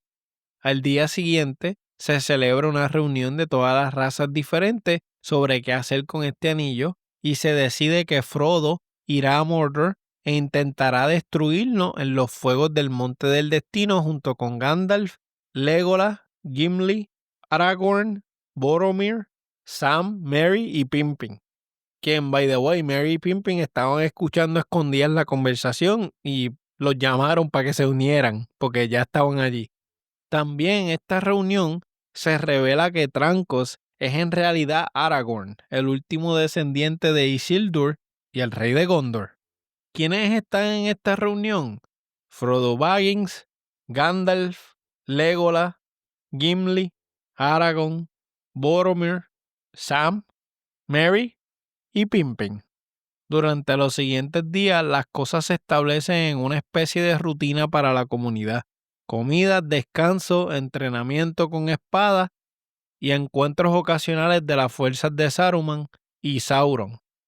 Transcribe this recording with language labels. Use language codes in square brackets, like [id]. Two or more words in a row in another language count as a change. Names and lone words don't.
[es] Al día siguiente se celebra una reunión de todas las razas diferentes sobre qué hacer con este anillo y se decide que Frodo irá a Mordor e intentará destruirlo en los fuegos del Monte del Destino junto con Gandalf, Legolas, Gimli, Aragorn, Boromir, Sam, Merry y Pippin. Quien, [en] by the way, [es] Merry y Pippin estaban escuchando escondidas la conversación y los llamaron para que se unieran porque ya estaban allí. También en esta reunión se revela que Trancos es en realidad Aragorn, el último descendiente de Isildur y el rey de Gondor. ¿Quiénes están en esta reunión? Frodo Baggins, Gandalf, Legolas, Gimli, Aragorn, Boromir, Sam, Merry y Pippin. Durante los siguientes días las cosas se establecen en una especie de rutina para la comunidad. Comidas, descanso, entrenamiento con espadas y encuentros ocasionales de las fuerzas de Saruman y Sauron.